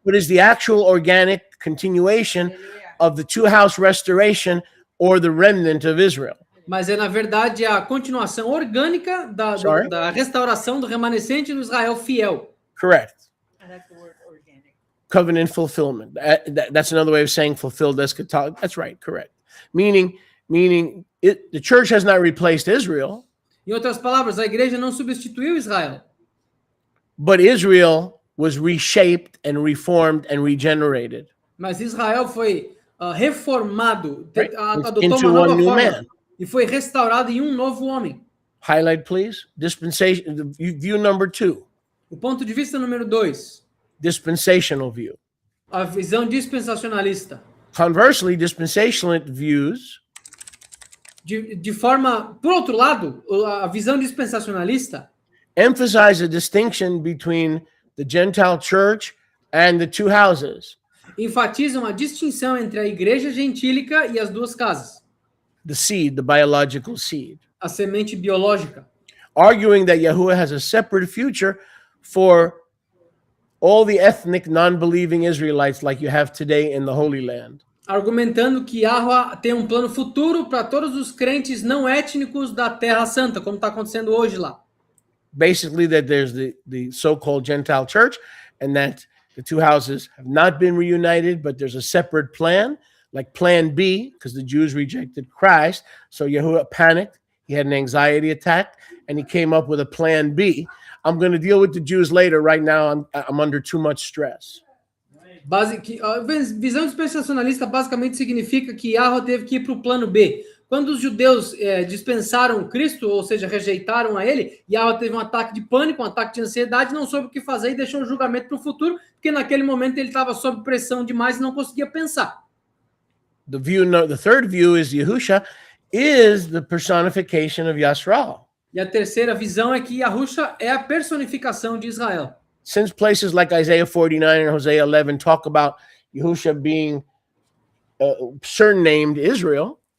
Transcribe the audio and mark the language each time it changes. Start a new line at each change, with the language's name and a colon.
English: but is the actual organic continuation of the two-house restoration or the remnant of Israel.
Portuguese: mas é, na verdade, a continuação orgânica da restauração do remanescente do Israel fiel.
English: Correct. I like the word organic. Covenant fulfillment. That's another way of saying fulfilled eschatology. That's right, correct. Meaning the church has not replaced Israel,
Portuguese: Em outras palavras, a igreja não substituiu Israel,
English: but Israel was reshaped and reformed and regenerated
Portuguese: mas Israel foi reformado,
English: Right.
Portuguese: adotou
English: Into
Portuguese: uma nova
English: one new
Portuguese: forma
English: man.
Portuguese: e foi restaurado em um novo homem.
English: Highlight, please. Dispensation. View number 2.
Portuguese: O ponto de vista número 2,
English: Dispensational view.
Portuguese: a visão dispensacionalista.
English: Conversely, dispensational views
Portuguese: De forma, por outro lado, a visão dispensacionalista
English: emphasize a distinction between the Gentile church and the two houses.
Portuguese: enfatiza uma distinção entre a igreja gentílica e as duas casas,
English: The seed, the biological seed.
Portuguese: a semente biológica,
English: Arguing that Yahuwah has a separate future for all the ethnic non-believing Israelites like you have today in the Holy Land.
Portuguese: argumentando que Yahweh tem um plano futuro para todos os crentes não étnicos da Terra Santa, como está acontecendo hoje lá.
English: Basically, that there's the so-called Gentile church and that the two houses have not been reunited, but there's a separate plan, like Plan B, because the Jews rejected Christ. So Yahuwah panicked. He had an anxiety attack, and he came up with a Plan B. I'm going to deal with the Jews later. Right now, I'm under too much stress.
Portuguese: A visão dispensacionalista basicamente significa que Yahweh teve que ir para o plano B. Quando os judeus dispensaram Cristo, ou seja, rejeitaram a ele, Yahweh teve um ataque de pânico, um ataque de ansiedade, não soube o que fazer e deixou o julgamento para o futuro, porque naquele momento ele estava sob pressão demais e não conseguia pensar.
English: The third view is Yahusha is the personification of Yasrael.
Portuguese: E a terceira visão é que Yahushua é a personificação de Israel.
English: Since places like Isaiah 49 and Hosea 11 talk about Yahusha being surnamed Israel,